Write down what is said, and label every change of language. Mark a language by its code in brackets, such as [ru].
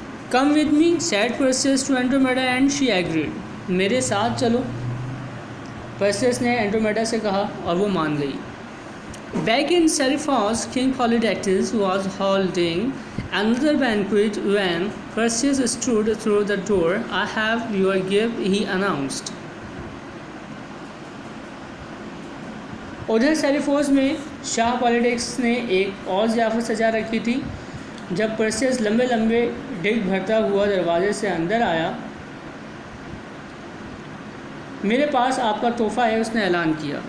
[en] Come with me, said Perseus to Andromeda and she agreed. [hi] मेरे साथ चलो, Perseus ने एंड्रोमेडा से कहा और वो मान गई. [en] Back in Seriphos, King Polydectes was holding another banquet when Perseus stood through the door. I have your gift, he announced. [hi] उधर सेरिफोस में शाह पॉलिडेक्स ने एक और ज़ियाफ़त सजा रखी थी. जब परसेस लंबे लंबे डिग भरता हुआ दरवाजे से अंदर आया, मेरे पास आपका तोहफ़ा है, उसने ऐलान किया.